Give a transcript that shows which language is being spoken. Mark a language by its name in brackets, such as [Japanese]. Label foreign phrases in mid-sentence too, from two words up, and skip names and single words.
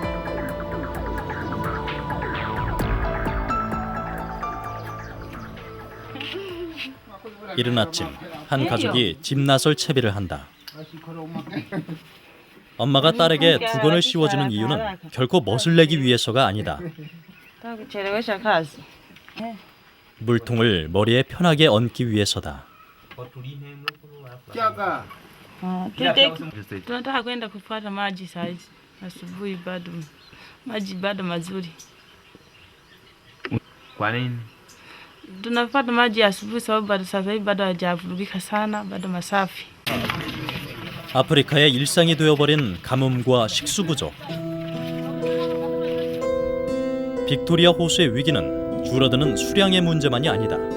[Korean] 이른 아침 한 가족이 집나설 채비를 한다. 엄마가 딸에게 두건을 씌워주는 이유는 결코 멋을 내기 위해서가 아니다. 물통을 머리에 편하게 얹기 위해서다. [Swahili] Tunataka kwenda kupata maji saizi asubuhi, maji bado mazuri. Kwa nini? Tunapata maji asubuhi sababu bado sasa hivi bado hajavurugika sana, bado masafi. [Korean] 아프리카의 일상이 되어버린 가뭄과 식수 부족. 빅토리아 호수의 위기는 줄어드는 수량의 문제만이 아니다.